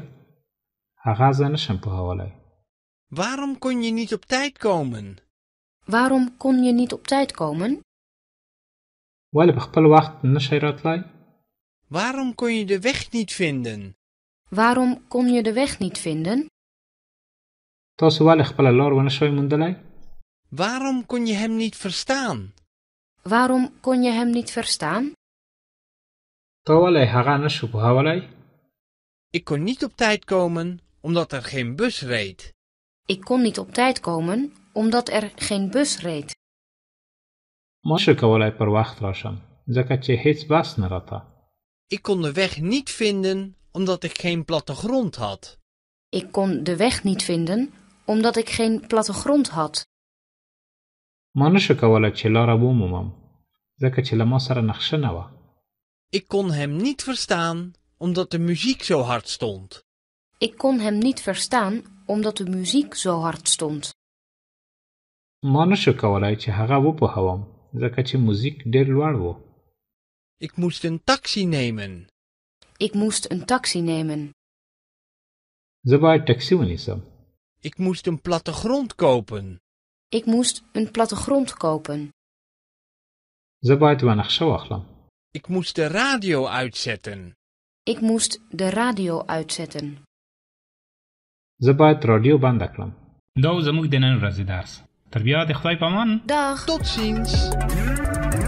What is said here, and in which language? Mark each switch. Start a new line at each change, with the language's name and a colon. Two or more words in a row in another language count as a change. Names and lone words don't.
Pashto: هغه زه نشم پوهولی.
Dutch: Waarom kon je niet op tijd komen? Waarom kon je niet op tijd komen?
Pashto: ولې په خپل وخت نشئ راتلی؟
Dutch: Waarom kon je de weg niet vinden? Waarom kon je de weg niet vinden?
Pashto: تاسو ولې خپله لار ونه شوی موندلی؟
Dutch: Waarom kon je hem niet verstaan? Waarom kon je hem niet verstaan?
Pashto: تا ولې هغه نشو پوهولی؟
Dutch: Ik kon niet op tijd komen omdat er geen bus reed. Ik kon niet op tijd komen omdat er geen bus reed.
Pashto: ما نشو کولی پر وخت راشم ځکه چې هیڅ بس نه راته.
Dutch: Ik kon de weg niet vinden omdat ik geen plattegrond had. Ik kon de weg niet vinden omdat ik geen plattegrond had.
Pashto: ما نشو کولی چې لاره ومومم ځکه چې له ما سره نقشه نه وه.
Dutch: Ik kon hem niet verstaan omdat de muziek zo hard stond. Ik kon hem niet verstaan omdat de muziek zo hard stond.
Pashto: ما نشو کولی چې هغه وپوهوم ځکه چې موزیک ډېر لوړ و.
Dutch: Ik moest een taxi nemen. Ik moest een taxi nemen.
Pashto: زه باید ټکسي ونیسم.
Dutch: Ik moest een plattegrond kopen. Ik moest een plattegrond kopen.
Pashto: زه باید یوه نقشه واخلم.
Dutch: Ik moest de radio uitzetten. Ik moest de radio uitzetten. زه باید رادیو بنده کړم.
Pashto: دا و زموږ د نن ورځې درس. تر بیا د خدای په امان.
Dutch: Dag! Tot ziens!